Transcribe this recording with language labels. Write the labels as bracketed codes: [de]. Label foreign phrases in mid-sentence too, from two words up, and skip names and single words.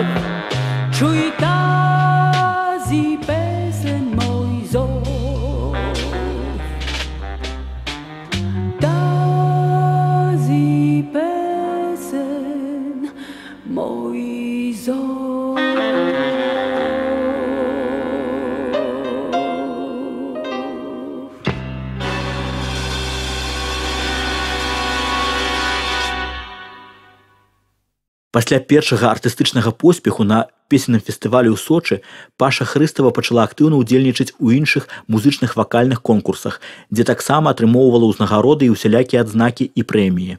[bg] Чуй тази песен, мой зов, тази песен, мой зов. [be] Пасля першага артыстычнага поспеху на песенным фестывалі ў Сочы Паша Хрыстава пачала актыўна ўдзельнічаць у іншых музычных вакальных конкурсах, дзе таксама атрымоўвала ўзнагароды і усялякія адзнакі і прэміі.